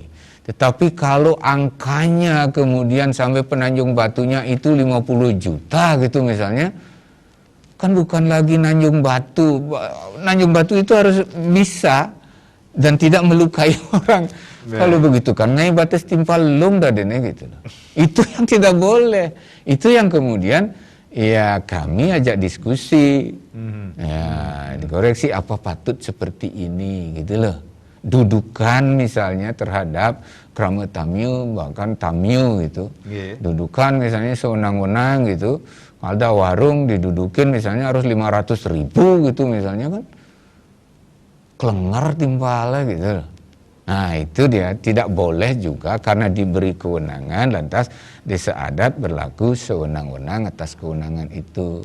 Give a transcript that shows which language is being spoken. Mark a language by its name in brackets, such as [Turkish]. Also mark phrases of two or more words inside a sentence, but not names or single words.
[Indonesian] Tetapi kalau angkanya kemudian sampai penanjung batunya itu 50 juta gitu misalnya, kan bukan lagi nanjung batu. Nanjung batu itu harus bisa dan tidak melukai orang. Kalau begitu kan [Balinese] ngai batas timpal lung dadene [Indonesian] gitu. Itu yang tidak boleh. Itu yang kemudian ya kami ajak diskusi. Ya, dikoreksi apa patut seperti ini gitu loh. Dudukan misalnya terhadap krama tamiu, bahkan tamiu gitu. Dudukan misalnya sewenang-wenang gitu. Kalau ada warung didudukin misalnya harus 500.000 gitu misalnya kan. Kelengar timpalnya gitu. Nah itu dia, tidak boleh juga karena diberi kewenangan lantas desa adat berlaku sewenang-wenang atas kewenangan itu.